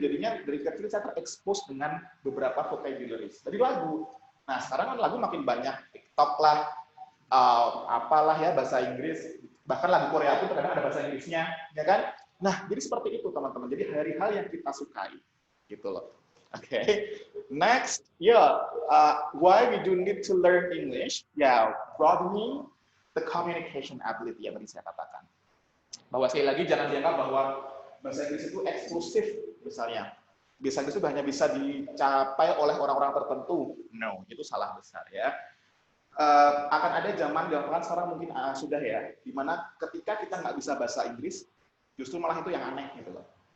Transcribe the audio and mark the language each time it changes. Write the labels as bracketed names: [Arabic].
[Indonesian] Jadinya dari kecil saya terekspos dengan beberapa vocabularies dari lagu. Nah, sekarang kan lagu makin banyak, TikTok lah, apalah ya bahasa Inggris, bahkan lagu Korea pun terkadang ada bahasa Inggrisnya, ya kan? Nah, jadi seperti itu teman-teman. Jadi dari hal yang kita sukai, gitu loh. [English] Oke, next, why we do need to learn English? Broadening the communication ability [Indonesian] yang tadi saya katakan. Bahwa sekali lagi jangan dianggap bahwa bahasa Inggris itu eksklusif, misalnya. Bahasa Inggris itu hanya bisa dicapai oleh orang-orang tertentu. No, itu salah besar ya. Akan ada zaman sekarang mungkin sudah ya, dimana ketika kita nggak bisa bahasa Inggris, justru malah itu yang aneh gitu loh.